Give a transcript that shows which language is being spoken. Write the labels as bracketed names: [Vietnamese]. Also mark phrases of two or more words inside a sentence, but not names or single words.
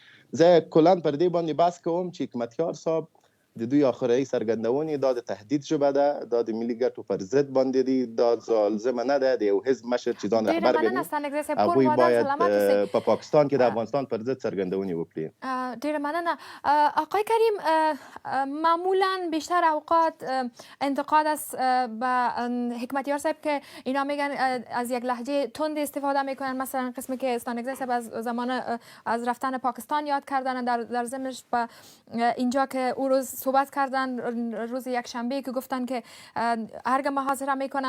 [Pashto] زه کلا پر دې باندې بحث کوم چې حکمتیار صاحب د دوی آخري څرګندونې دا د تهدید ژبه ده، دا د ملي ګټو پر ضد باندې دي، دا ظالمه نه ده. د یو حزب مشر چې ځان رهبر ګڼي هغوی باید په پاکستان کې د افغانستان پر ضد څرګندونې وکړي. ډیره مننه آقای کریم. [Persian] معمولا بیشتر اوقات انتقاد است به حکمتیار صاحب که اینا میگن از یک لهجه تند استفاده میکنن، مثلا قسمی که استانگزی صاحب از زمان از رفتن پاکستان یاد کردن، در ضمنش به اینجا که او روز صحبت کردن روز یکشنبه که گفتن که ارگ محاصره میکنن.